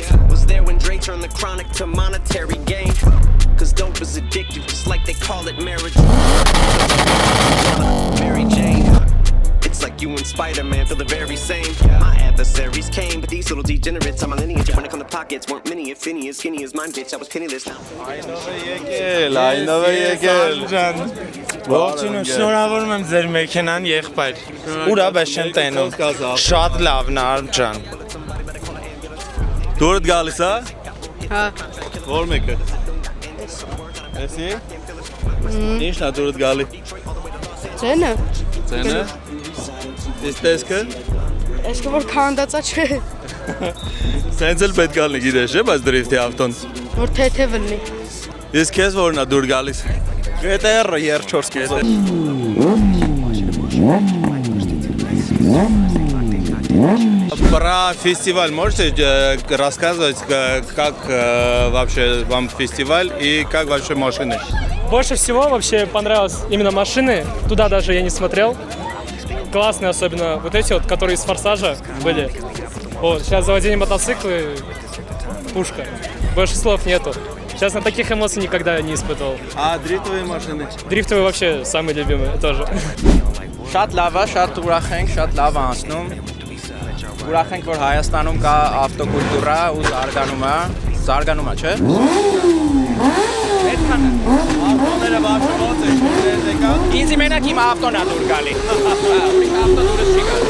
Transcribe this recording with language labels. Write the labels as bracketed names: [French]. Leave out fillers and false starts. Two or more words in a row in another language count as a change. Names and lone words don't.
[English] Was there when Dre turned the chronic to monetary gain. Cause dope is addictive, just like they call it marriage. Mary Jane. It's like you and Spider-Man feel the very same. My adversaries came, but these little degenerates on my lineage. When it come to pockets, weren't many, if any, as skinny as mine, bitch. I was penniless now. [Armenian] Ողջույն, շնորհավորում եմ ձեր մեքենան, եղբայր։ Ուրա բես չեմ տենում։ Շատ լավն է, Արմ ջան։ Դուրդ գալիս է։ Հա։ Որ մեկը։ Էսի։ Ինչն է դուրդ գալի։ Ձենը։ Ձենը։ Իսկ տեսքը։ Այսքը որ քանդածա չէ։ Սենց էլ պետք է լինի, գիտես, չէ՞, բայց դրիֆտի ավտոն։ Որ թեթև լինի։ Իսկ քեզ որն է դուր գալիս։ GTR-ը երրորդ կուզը։ [Russian] Про фестиваль можете рассказывать, как вообще вам фестиваль и как вообще машины? Больше всего вообще понравилось именно машины. Туда даже я не смотрел. Классные, особенно вот эти вот, которые из «Форсажа» были. Вот, сейчас заводили мотоциклы, пушка. Больше слов нету. Сейчас на таких эмоций никогда не испытывал. А дрифтовые машины? Дрифтовые вообще самые любимые тоже. [Armenian] Շատ լավ է, շատ ուրախ ենք, շատ լավ է անցնում։ Ուրախ ենք, որ Հայաստանում կա ավտոկուլտուրա ու զարգանում է, չէ՞։ Այդքան է։ Ավտոները բարձր ոնց են, Ինձ մենակ իմ ավտոն է դուր գալի։ Ուրիշ ավտո դուրս չի գալի։